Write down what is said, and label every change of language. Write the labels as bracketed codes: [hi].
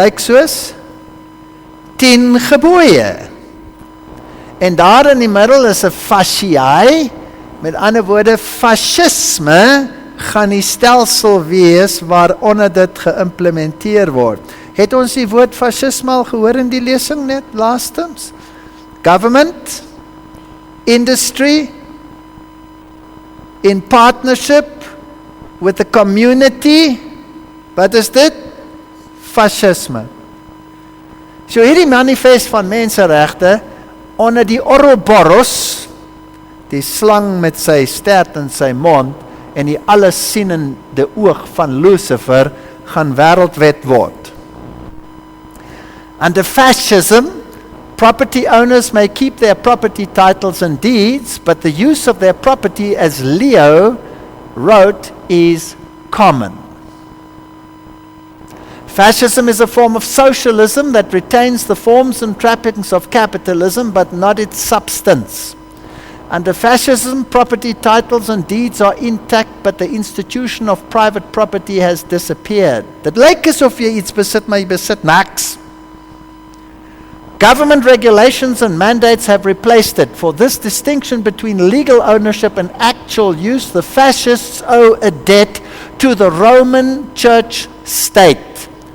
[af] Lyk soos 10 gebooie. En daar in die middel is 'n fasciae, met ander woorde, fascisme gaan die stelsel wees waaronder dit geïmplementeer word. Het ons die woord fascisme al gehoor in die lesing net laastens? [en] Government, industry, in partnership with the community. [af] Wat is dit? Fascisme. So hierdie manifest van menseregte onder die Ouroboros, die slang met sy stert in sy mond en die allessienende oog van Lucifer, gaan wêreldwet word. [en] Under fascism, property owners may keep their property titles and deeds, but the use of their property, as Leo wrote, is common. Fascism is a form of socialism that retains the forms and trappings of capitalism, but not its substance. Under fascism, property titles and deeds are intact, but the institution of private property has disappeared. [af] Dit lyk asof jy iets besit, maar jy besit niks. [en] Government regulations and mandates have replaced it. For this distinction between legal ownership and actual use, the fascists owe a debt to the Roman Church state.